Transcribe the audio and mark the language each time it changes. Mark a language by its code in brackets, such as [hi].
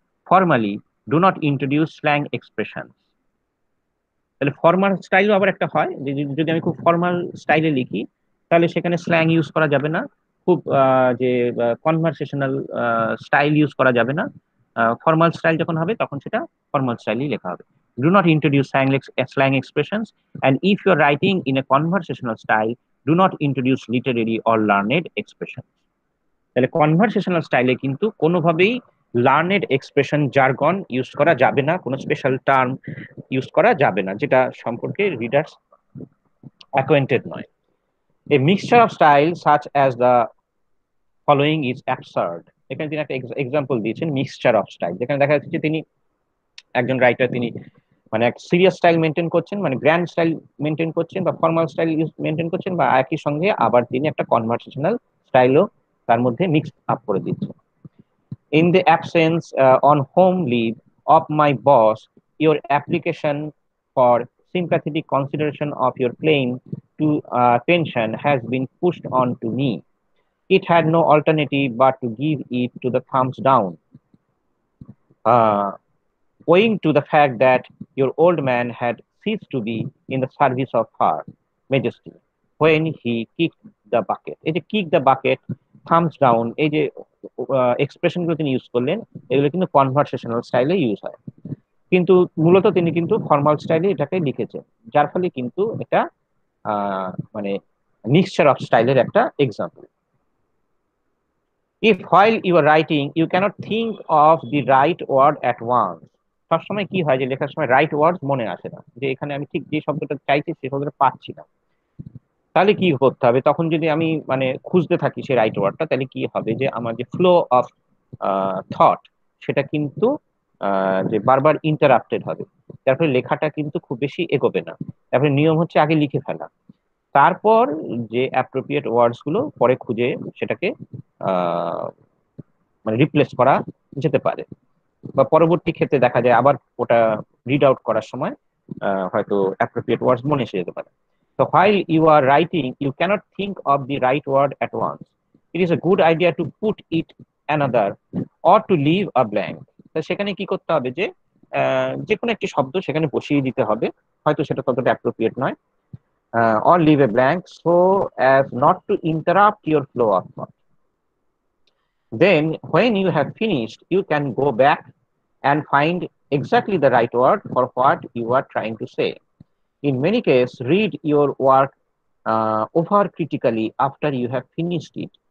[en] formally do not introduce slang expressions. [bn] তাহলে formal স্টাইলও আবার একটা হয়, যে যদি আমি খুব ফর্মাল স্টাইলে লিখি তাহলে সেখানে স্ল্যাং ইউজ করা যাবে না, খুব যে কনভারসেশনাল স্টাইল ইউজ করা যাবে না। ফর্মাল স্টাইল যখন হবে তখন সেটা ফর্মাল স্টাইলই লেখা হবে। [en] Do not introduce slang expressions, and if you are writing in a conversational style, do not introduce literary or learned expressions. [bn] তাহলে কনভারসেশনাল স্টাইলে কিন্তু কোনোভাবেই লার্নেড এক্সপ্রেশন জার্গন ইউজ করা যাবে না, কোনো স্পেশাল টার্ম ইউজ করা যাবে না যেটা সম্পর্কে রিডার্স অ্যাকোয়েন্টেড নয়। [en] A mixture of style such as the following is absurd. [bn] এখানে তিনি একটা এক্সাম্পল দিয়েছেন মিক্সচার অফ স্টাইল, যেখানে দেখা যাচ্ছে যে তিনি একজন রাইটার, তিনি মানে এক সিরিয়াস স্টাইল মেনটেন করছেন, মানে গ্র্যান্ড স্টাইল মেনটেন করছেন বা ফর্মাল স্টাইল মেনটেন করছেন, বা একই সঙ্গে আবার তিনি একটা কনভারসেশনাল স্টাইলও তার মধ্যে মিক্স আপ করে দিচ্ছেন। [en] In the absence on home leave of my boss, your application for sympathetic consideration of your claim to pension has been pushed on to me. It had no alternative but to give it to the thumbs down. Owing to the fact that your old man had ceased to be in the service of her majesty when he kicked the bucket. [bn] এই যে [en] kick the bucket, thumbs down, [bn] এই যে expression গুলো তিনি use করলেন, এগুলো কিন্তু conversational স্টাইলে ইউজ হয়, কিন্তু মূলত তিনি কিন্তু ফর্মাল স্টাইলে এটাকে লিখেছেন, যার ফলে কিন্তু এটা মানে মিক্সচার অফ স্টাইলের একটা example. [en] If while you are writing you cannot think of the right word at once, [bn] সবসময় কি হয় যে লেখার সময় রাইট ওয়ার্ডস মনে আসে না, যে এখানে আমি ঠিক যে শব্দটা চাইছি সেই শব্দটা পাচ্ছি না, তাহলে কি করতে হবে? তখন যদি আমি মানে খুঁজতে থাকি সেই রাইট ওয়ার্ডটা, তাহলে কি হবে যে আমার যে ফ্লো অফ থট সেটা কিন্তু যে বারবার ইন্টারাপ্টেড হবে, তারপরে লেখাটা কিন্তু খুব বেশি এগোবে না। তারপরে নিয়ম হচ্ছে আগে লিখে ফেলা, তারপর যে অ্যাপ্রোপ্রিয়েট ওয়ার্ডস গুলো পরে খুঁজে সেটাকে মানে রিপ্লেস করা যেতে পারে, বা পরবর্তী ক্ষেত্রে দেখা যায় আবার ওটা রিড আউট করার সময় হয়তো অ্যাপ্রোপ্রিয়েট ওয়ার্ডস মনে এসে যেতে পারে। [en] So while you are writing, you cannot think of the right word at once. It is a good idea to put it another or to leave a blank. [bn] তো সেখানে কি করতে হবে যে যে কোনো একটি শব্দ সেখানে বসিয়ে দিতে হবে, হয়তো সেটা ততটা অ্যাপ্রোপ্রিয়েট নয়, [en] or leave a blank so as not to interrupt your flow of thought. Then when you have finished, you can go back and find exactly the right word for what you are trying to say. In many cases, read your work over critically after you have finished it.